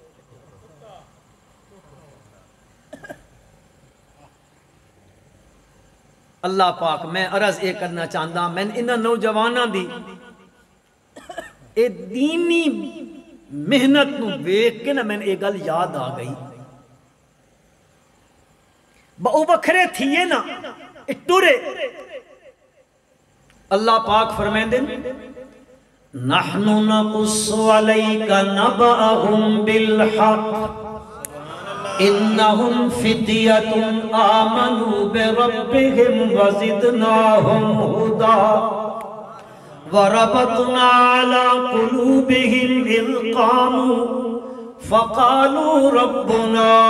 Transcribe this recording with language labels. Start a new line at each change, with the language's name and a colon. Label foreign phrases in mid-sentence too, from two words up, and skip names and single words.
Punjabi: اللہ پاک میں عرض اے کرنا چاہتا میں انہاں نوجواناں دی اے دینی محنت نو ویکھ کے نا میں اے گل یاد آ گئی او وکھرے تھیے نا اے ٹرے اللہ پاک فرمیندے
Arabic: نحن نقص علیک نبأہم بالحق انہم فتیۃ آمنوا بربہم وزدناہم ہدا وربطنا علی قلوبہم اذ قاموا فقالوا ربنا